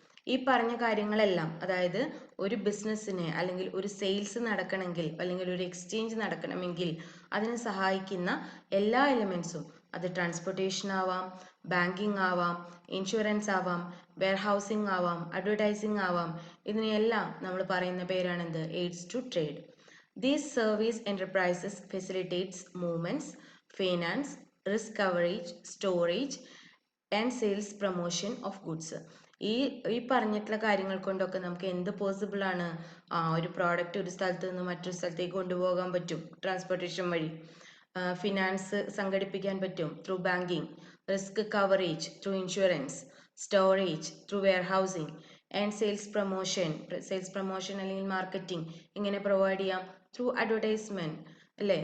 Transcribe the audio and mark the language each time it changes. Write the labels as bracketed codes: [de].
[ml] ഈ പറഞ്ഞ കാര്യങ്ങളെല്ലാം, അതായത് ഒരു ബിസിനസ്സിന് അല്ലെങ്കിൽ ഒരു സെയിൽസ് നടക്കണമെങ്കിൽ അല്ലെങ്കിൽ ഒരു എക്സ്ചേഞ്ച് നടക്കണമെങ്കിൽ അതിനെ സഹായിക്കുന്ന എല്ലാ എലിമെൻസും, അത് ട്രാൻസ്പോർട്ടേഷൻ ആവാം, ബാങ്കിങ് ആവാം, ഇൻഷുറൻസ് ആവാം, വെയർഹൗസിംഗ് ആവാം, അഡ്വർടൈസിംഗ് ആവാം, ഇതിനെയെല്ലാം നമ്മൾ പറയുന്ന പേരാണെന്ത്? AIDS to trade. [en] These service enterprises facilitates movements, finance, risk coverage, storage and sales promotion of goods. [ml] ഈ പറഞ്ഞിട്ടുള്ള കാര്യങ്ങൾ കൊണ്ടൊക്കെ നമുക്ക് എന്ത് പോസിബിൾ ആണ്? ഒരു പ്രോഡക്റ്റ് ഒരു സ്ഥലത്ത് നിന്ന് മറ്റൊരു സ്ഥലത്തേക്ക് കൊണ്ടുപോകാൻ പറ്റും ട്രാൻസ്പോർട്ടേഷൻ വഴി. ഫിനാൻസ് സംഘടിപ്പിക്കാൻ പറ്റും through banking, risk coverage through insurance, storage through warehousing and sales promotion അല്ലെങ്കിൽ മാർക്കറ്റിംഗ് ഇങ്ങനെ പ്രൊവൈഡ് ചെയ്യാം ത്രൂ അഡ്വർടൈസ്മെന്റ്. അല്ലേ?